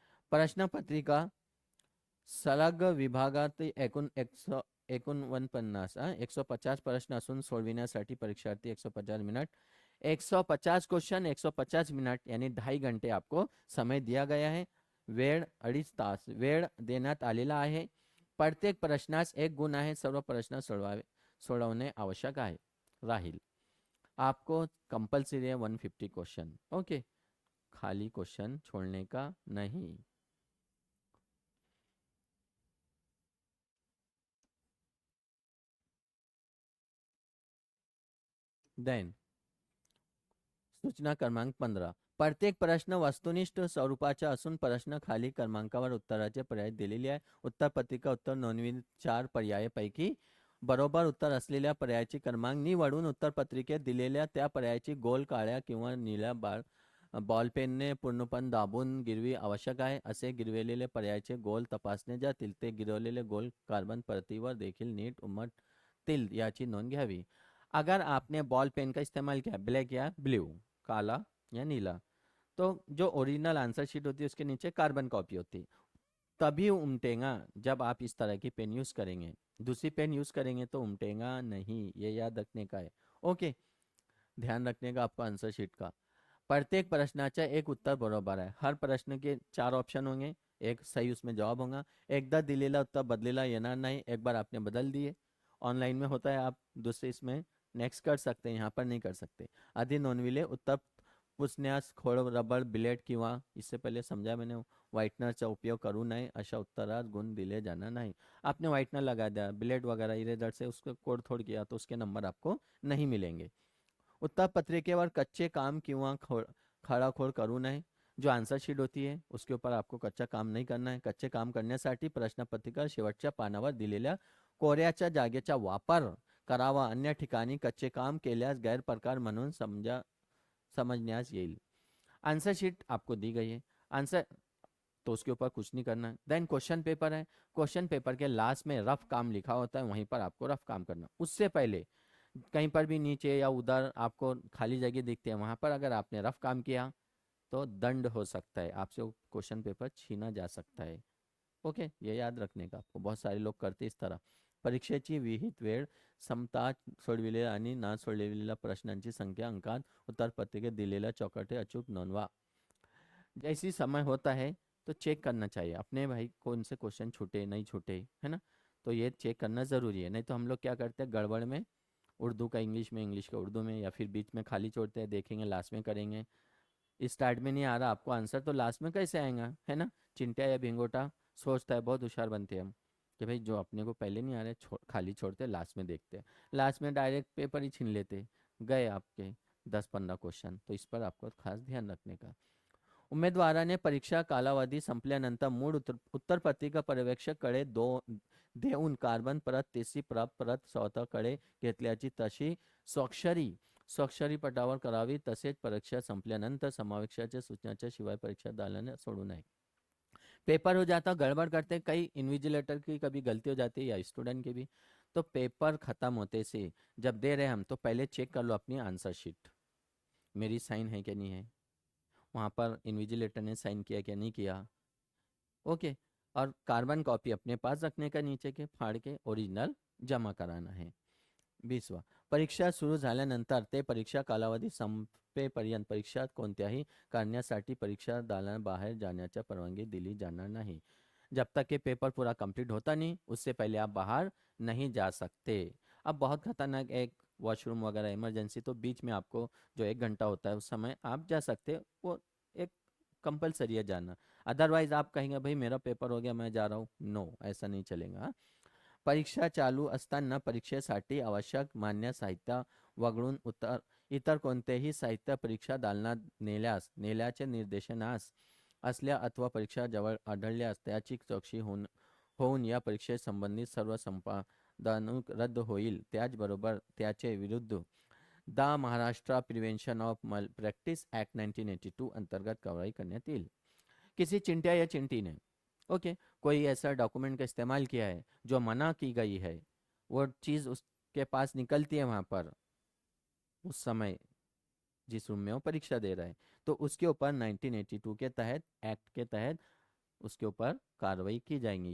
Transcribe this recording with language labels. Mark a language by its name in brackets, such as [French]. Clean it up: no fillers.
[Marathi] प्रश्न पत्रिका सलग विभागात 49 150 प्रश्न असून सोडविण्यासाठी परीक्षार्थी [Hindi] 150 मिनट, 150 क्वेश्चन 150 मिनट यानी 2.5 घंटे आपको समय दिया गया है। [Marathi] वेळ 2.5 तास वेळ देण्यात आलेला आहे। प्रत्येक प्रश्नास 1 गुण आहे, सर्व प्रश्न सोडवणे आवश्यक आहे राहील। [Hindi] आपको कंपल्सरी है 150 क्वेश्चन, ओके, खाली क्वेश्चन छोड़ने का नहीं। [Marathi] देन सूचना क्रमांक 15, प्रत्येक प्रश्न वस्तुनिष्ठ स्वरूपाचा असून प्रश्न खाली क्रमांकावर उत्तराचे पर्याय दिलेले आहे। उत्तरपत्रिका उत्तर नोंदवित 4 पर्यायापैकी बरोबर उत्तर असलेल्या पर्यायाची क्रमांक निवडून उत्तरपत्रिकेत दिलेल्या त्या पर्यायाची गोल काळ्या किंवा निळ्या बॉलपेनने पूर्णपणे दाबून गिरवी आवश्यक आहे। असे गिरविलेले पर्यायाचे गोल तपासले जातील, ते गिरवलेले गोल कार्बन परतीवर देखील नीट उमटतील याची नोंद घ्यावी। [Hindi] अगर आपने बॉल पेन का इस्तेमाल किया, ब्लैक या ब्लू, काला या नीला, तो जो ओरिजिनल आंसर शीट होती है उसके नीचे कार्बन कॉपी होती है, तभी उमटेगा जब आप इस तरह की पेन यूज़ करेंगे। दूसरी पेन यूज़ करेंगे तो उमटेगा नहीं, ये याद रखने का है। ओके, ध्यान रखने का आपको आंसर शीट का। [Marathi] प्रत्येक प्रश्नाचा एक उत्तर बरोबर आहे, [Hindi] हर प्रश्न के 4 ऑप्शन होंगे, एक सही उसमें जवाब होगा। [Marathi] एकदा दिलेला उत्तर बदलेला येणार [Hindi] नहीं, एक बार आपने बदल दिए, ऑनलाइन में होता है, आप दूसरे इसमें नेक्स्ट कर सकते हैं, यहाँ पर नहीं कर सकते। [Marathi] आधी नोंदविले उत्तर पुसण्यास खोड, रबर, बिलेट किंवा [Hindi] इससे पहले समझा मैंने [Marathi] व्हाइटनरचा उपयोग करू नये, अशा उत्तरात गुण दिले जाना नहीं। [Hindi] आपने व्हाइटनर लगा दिया, बिलेट वगैरह इरेजर से उसको कोड थोड़ किया, तो उसके नंबर आपको नहीं मिलेंगे। [Marathi] उत्तर पत्रिकेवर कच्चे काम किंवा खळाखोळ करू नये, [Hindi] जो आन्सर शीट होती है उसके ऊपर आपको कच्चा काम नहीं करना है। [Marathi] कच्चे काम करण्यासाठी प्रश्नपत्रिका शेवटच्या पानावर दिलेल्या कोऱ्याच्या जागेचा वापर करावा, अन्य ठिकाणी कच्चे काम केल्यास गैरप्रकार म्हणून समझण्यास येईल। [Hindi] आंसर शीट आपको दी गई है, आंसर तो उसके ऊपर कुछ नहीं करना है। देन क्वेश्चन पेपर है, क्वेश्चन पेपर के लास्ट में रफ काम लिखा होता है, वहीं पर आपको रफ काम करना। उससे पहले कहीं पर भी नीचे या उधर आपको खाली जगह दिखते हैं, वहाँ पर अगर आपने रफ काम किया तो दंड हो सकता है, आपसे वो क्वेश्चन पेपर छीना जा सकता है। ओके, ये याद रखने का आपको, बहुत सारे लोग करते इस तरह। [Marathi] परीक्षेची विहित वेळ, समता सोडविलेल्या आणि ना सोडविलेल्या प्रश्नांची संख्या, अंकात उत्तरपत्रिकेत दिलेल्या चौकटे अचूक नोंदवा। [Hindi] जैसी समय होता है तो चेक करना चाहिए अपने, भाई कौन से क्वेश्चन छूटे नहीं छूटे, है ना, तो ये चेक करना ज़रूरी है। नहीं तो हम लोग क्या करते हैं गड़बड़ में, उर्दू का इंग्लिश में, इंग्लिश का उर्दू में, या फिर बीच में खाली छोड़ते हैं, देखेंगे लास्ट में करेंगे, स्टार्ट में नहीं आ रहा आपको आंसर तो लास्ट में कैसे आएगा, है ना। चिंटिया या भिंगोटा सोचता है, बहुत होशियार बनते हैं हम कि भाई जो अपने को पहले नहीं आ रहे खाली छोड़ते, लास्ट में देखते हैं, लास्ट में डायरेक्ट पेपर ही छीन लेते, गए आपके 10-15 क्वेश्चन। तो इस पर आपको खास ध्यान रखने का। [Marathi] उमेदवाराने परीक्षा कालावधी संपल्यानंतर मूळ उत्तरपत्रिका पर्यवेक्षकाकडे देऊन कार्बन परत तेसी परत स्वतःकडे घेतल्याची तशी स्वाक्षरी पटावर करावी, तसेच परीक्षा संपल्यानंतर समावेशाच्या सूचनाच्या शिवाय परीक्षा दालने सोडू नये। [Hindi] पेपर हो जाता, गड़बड़ करते, कई इन्विजिलेटर की कभी गलती हो जाती है या स्टूडेंट की भी, तो पेपर खत्म होते से जब दे रहे हम तो पहले चेक कर लो अपनी आंसर शीट, मेरी साइन है कि नहीं है, वहाँ पर इन्विजिलेटर ने साइन किया क्या नहीं किया, ओके। और कार्बन कॉपी अपने पास रखने का, नीचे के फाड़ के ओरिजिनल जमा कराना है। 20वां, [Marathi] परीक्षा सुरू झाल्यानंतर ते परीक्षा कालावधी संपेपर्यंत परीक्षा कोणत्याही कारणासाठी परीक्षा दालनाबाहेर जाण्याची परवानगी दिली जाणार नहीं। [Hindi] जब तक कि पेपर पूरा कंप्लीट होता नहीं उससे पहले आप बाहर नहीं जा सकते। अब बहुत खतरनाक एक वॉशरूम वगैरह इमरजेंसी तो बीच में आपको जो 1 घंटा होता है उस समय आप जा सकते, वो एक कंपलसरी है जाना। अदरवाइज आप कहेंगे भाई मेरा पेपर हो गया मैं जा रहा हूँ, नो ऐसा नहीं चलेगा। [Marathi] परीक्षा चालू असताना परीक्षेसाठी आवश्यक मान्य साहित्य वगळून इतर कोणतेही साहित्य परीक्षा दालनात नेल्याचे निर्देशनास असल्या अथवा परीक्षा जवळ आढळल्यास त्याची चौकशी होऊन या परीक्षेसंबंधित सर्व संपादन रद्द होईल। त्याचबरोबर त्याचे विरुद्ध द महाराष्ट्र प्रिव्हेंशन ऑफ मल प्रैक्टिस एक्ट 1982 अंतर्गत कार्रवाई करण्यात येईल। [Hindi] किसी चिंटिया या चिंटी ने ओके कोई ऐसा डॉक्यूमेंट का इस्तेमाल किया है जो मना की गई है, वो चीज़ उसके पास निकलती है वहाँ पर उस समय जिस रूम में वो परीक्षा दे रहा है, तो उसके ऊपर 1982 के तहत एक्ट के तहत उसके ऊपर कार्रवाई की जाएंगी।